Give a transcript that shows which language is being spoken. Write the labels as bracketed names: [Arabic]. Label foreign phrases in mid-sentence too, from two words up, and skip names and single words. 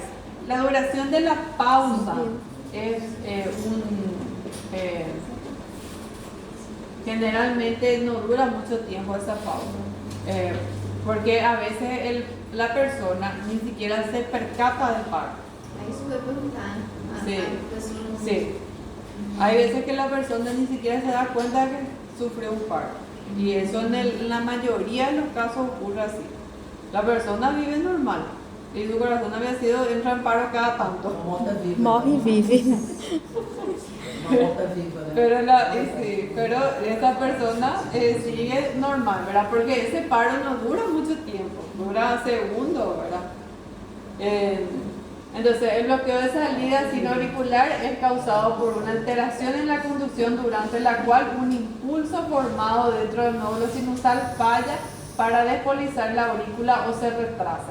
[Spanish] La duración de la pausa es generalmente no dura mucho tiempo esa pausa. Porque a veces la persona ni siquiera se percata del paro. [Portuguese] Isso que eu ia perguntar. [Spanish] Sí. Hay veces que la persona ni siquiera se da cuenta que sufre un paro. Y eso en la mayoría de los casos ocurre así. La persona vive normal y su corazón había sido entra en paro cada tanto. [Portuguese] Morre e vive. [Spanish] Pero esta persona sigue normal, ¿verdad? Porque ese paro no dura mucho tiempo, dura segundos, ¿verdad? Entonces, el bloqueo de salida sin auricular es causado por una alteración en la conducción durante la cual un impulso formado dentro del nódulo sinusal falla para despolizar la aurícula o se retrasa.